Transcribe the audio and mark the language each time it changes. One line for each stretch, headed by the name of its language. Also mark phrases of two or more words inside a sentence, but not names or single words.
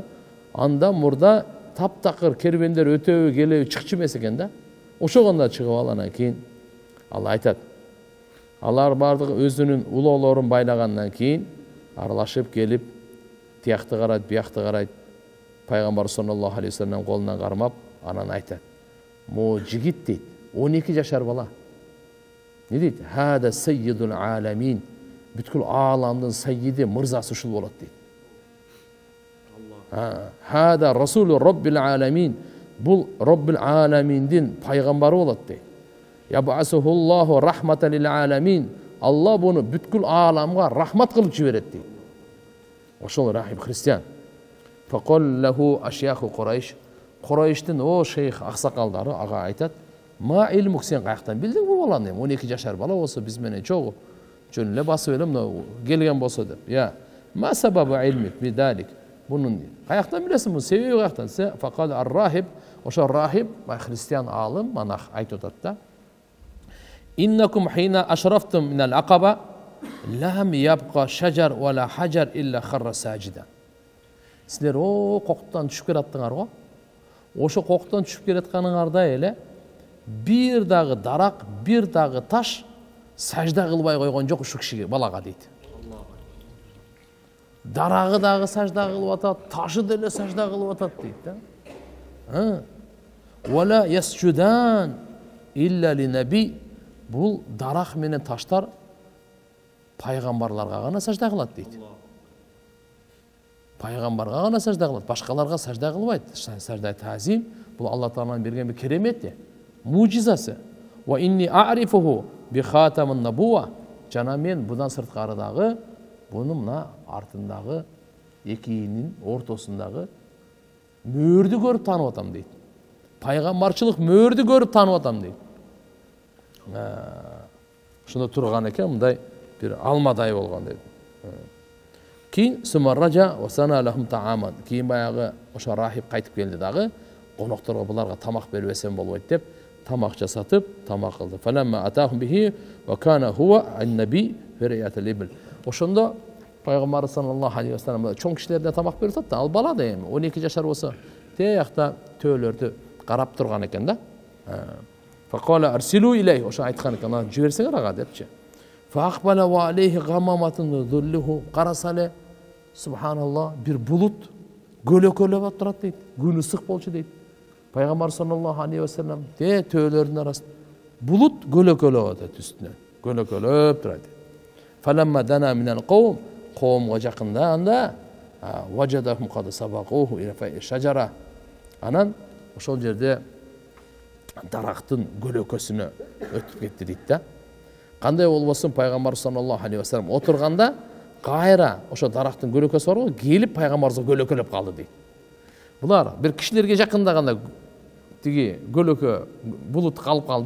Kyrgyz: Анда мурда таптакыр кербендер өтөбү келеби чыкчу эмес экен да. Ошогонда чыгып алгандан кийин Алла айтат. Алар бардыгы өзүнүн улоолорун байлагандан кийин аралашып келип, тиякты карайт, биякты карайт. Пайгамбар
Arabic: صلى الله عليه وسلم
Kyrgyz: колунан кармап, анан айтат. Мо жигит дейт, 12 жашар бала. Не дейт?
Arabic: هذا سيد العالمين.
Kyrgyz: Бүткүл ааламдын саййиди, мырзасы ушул болот дейт.
Arabic: هذا رسول رب العالمين.
Kyrgyz: Бул
Arabic: رب العالمين
Kyrgyz: пайгамбары болот дейт.
Arabic: يبعثه الله رحمة للعالمين.
Kyrgyz: Алла буну бүткүл ааламга рахмат кылып жиберет дейт. Ошол рахим христиан.
Arabic: فقال له أشياخ قريش.
Kyrgyz: Курайштын о шейх аксакалдары ага айтат.
Arabic: ما علمك,
Kyrgyz: сен каяктан билдиң бу баланы? 12 жашар бала болсо биз менен чогуу жөн эле басып эле мына келген болсо деп.
Arabic: يا ما سبب علمك بذلك.
Kyrgyz: Бунун каяктан билесиң, бунун себеби каяктан?
Arabic: فقال الراهب,
Kyrgyz: ошо рахиб, христиан аалым, монах айтып атат да.
Arabic: إنكم حين أشرفتم من العقبة لم يبق شجر ولا حجر إلا خر ساجدا.
Kyrgyz: Силер о коктан түшүп келаттыңар го. Ошо коктан түшүп келатканыңарда эле бир дагы дарак, бир дагы таш сажда кылбай койгон жок ушу кишиге, балага дейт. Дарагы дагы сажда кылып атат, ташы деле сажда кылып атат дейт да.
Arabic: ولا يسجدان إلا لنبي.
Kyrgyz: Бул дарак менен таштар пайгамбарларга гана сажда кылат дейт. Пайгамбарга гана сажда кылат, башкаларга сажда кылбайт. Сажда тазим, бул Алла Тааланын берген бир керемети, мужизасы.
Arabic: وإني أعرفه بخاتم النبوة.
Kyrgyz: Жана мен будан сырткары дагы буну мына артындагы экиинин ортосундагы мөөрдү көрүп таанып атам дейт. Пайгамбарчылык мөөрдү көрүп таанып атам дейт. Шунда турган экен, мындай бир алмадай болгон дейт.
Arabic: Кийин ثم رجع وصنع لهم طعاما.
Kyrgyz: Кийин баягы ошо рахип кайтып келди дагы, конокторго буларга тамак бербесем болбойт деп тамак жасатып, тамак кылды.
Arabic: فلما أتاهم به وكان هو النبي في رعية الإبل.
Kyrgyz: Ошондо пайгамбар
Arabic: صلى الله عليه وسلم
Kyrgyz: чоң кишилерге тамак берип атат да. Ал бала да эми 12 жашар болсо, тиякта төөлөрдү карап турган экен да.
Arabic: فقال أرسلوا إليه,
Kyrgyz: ошо айткан экен, жиберсеңер ага депчи.
Arabic: فأقبل وعليه غمامة تظله.
Kyrgyz: Карасале, субханаллах, бир булут көлөкөлөп турат дейт. Күнү ысык болчу дейт. Пайгамбар
Arabic: صلى الله عليه وسلم
Kyrgyz: төөлөрдүн арасында булут көлөкөлөп атат үстүнөн. Көлөкөлөп турат.
Arabic: فلما دنا من القوم,
Kyrgyz: қавмга жакындаганда
Arabic: وجدهم قد سبقوه إلى الشجرة.
Kyrgyz: Анан ошол жерде дарактын көлөкөсүнө өтүп кетти дейт да. Кандай болбосун пайгамбар
Arabic: صلى الله عليه وسلم
Kyrgyz: отурганда кайра ошо дарактын көлөкөсү бар го, келип пайгамбарыбызга көлөкөлөп калды дейт. Булар бир кишилерге жакындаганда тиги көлөкө булут калып калды.